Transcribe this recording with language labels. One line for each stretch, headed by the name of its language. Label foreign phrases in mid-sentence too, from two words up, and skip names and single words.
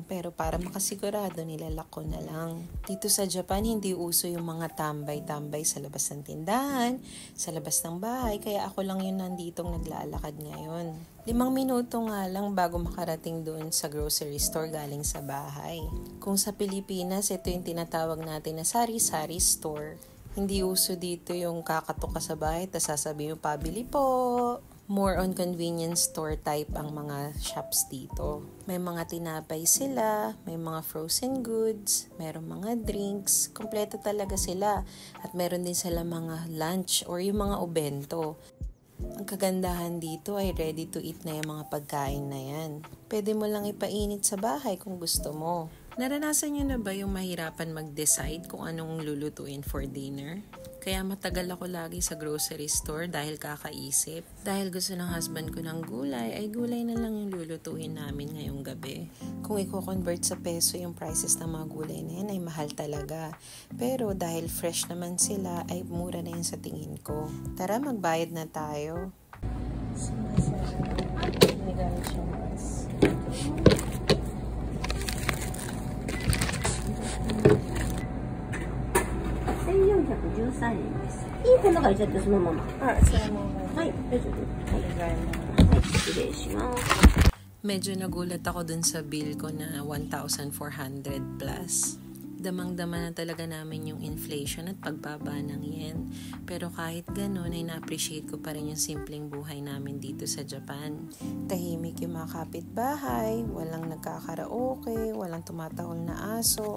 Filipino: Pero para makasigurado, nilalak ko na lang. Dito sa Japan, hindi uso yung mga tambay-tambay sa labas ng tindahan, sa labas ng bahay, kaya ako lang yun nanditong naglalakad ngayon. 5 minuto nga lang bago makarating doon sa grocery store galing sa bahay. Kung sa Pilipinas, ito yung tinatawag natin na sari-sari store. Hindi uso dito yung kakatok ka sa bahay tapos sasabihin mo, pabili po.
English: More on convenience store type
Filipino: ang mga shops dito. May mga tinapay sila, may mga
English: frozen goods,
Filipino: meron mga drinks, kompleto talaga sila. At meron din sila mga
English: lunch or
Filipino: yung mga obento. Ang kagandahan dito ay
English: ready to eat
Filipino: na yung mga pagkain na yan. Pwede mo lang ipainit sa bahay kung gusto mo. Naranasan nyo na ba yung mahirapan mag-decide kung anong lulutuin
English: for dinner?
Filipino: Kaya matagal ako lagi sa grocery store dahil kakaisip. Dahil gusto ng husband ko ng gulay, ay gulay na lang yung lulutuin namin ngayong gabi. Kung i-convert sa peso yung prices ng mga gulay na yan ay mahal talaga. Pero dahil fresh naman sila, ay mura na yun sa tingin ko. Tara, magbayad na tayo.
Japanese: いい粉がいちゃってそのまま。そのまま。はい、大丈夫。はい、失礼します。
Filipino: Medyo nagulat ako dun sa bill ko na 1,400 plus. Damang-dama na talaga namin yung inflation at pagbaba ng yen. Pero kahit ganun ay na-appreciate ko pa rin yung simpleng buhay namin dito sa Japan. Tahimik yung mga kapitbahay, walang nagkakaraoke, walang tumatahol na aso.